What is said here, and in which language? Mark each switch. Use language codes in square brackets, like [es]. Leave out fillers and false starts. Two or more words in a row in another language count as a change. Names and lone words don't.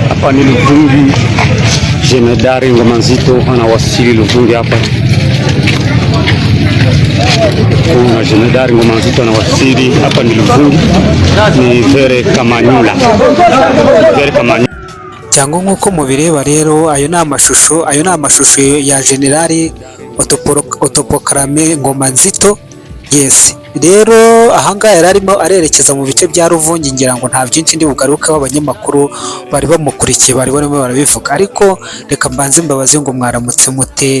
[sw] Hapa ni Luvungi, Jemedari Ngoma Nzito anawasili Luvungi hapa. Kuna Jemedari Ngoma Nzito anawasili hapa ni Luvungi, ni Vere Kamanyula. Vere Kamanyula. [rw] Cyangwa nk'uko mubireba rero, ayo ni amashusho ya Generali Otopokarame Ngoma Nzito. Yes, rero ahangaha yari arimo arerekeza mu bice bya Luvungi, ngira ngo nta byinshi ndi bugaruke, abanyamakuru bari bamukurikiye bari barimo barabivuga, ariko reka mbanze mbabaze ngo mwaramutse mute?